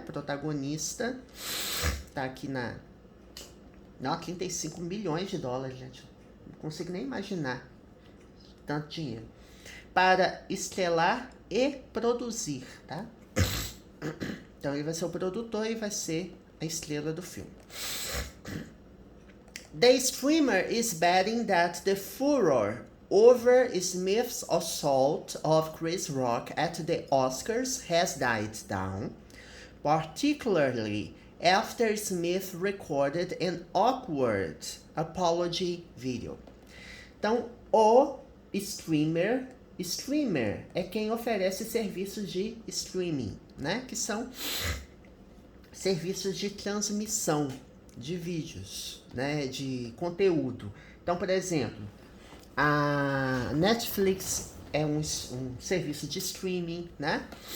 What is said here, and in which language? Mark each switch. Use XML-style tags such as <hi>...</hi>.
<pt>Protagonista. Tá aqui na... Não, 35 milhões de dólares, gente. Não consigo nem imaginar tanto dinheiro. Para estrelar e produzir, tá? Então ele vai ser o produtor e vai ser a estrela do filme.</pt> <en>The streamer is betting that the furor over Smith's assault of Chris Rock at the Oscars has died down, particularly after Smith recorded an awkward apology video.</en> <pt>Então, o streamer é quem oferece serviços de streaming, né? Que são serviços de transmissão de vídeos, né? De conteúdo. Então, por exemplo, a Netflix é um serviço de streaming, né?</pt>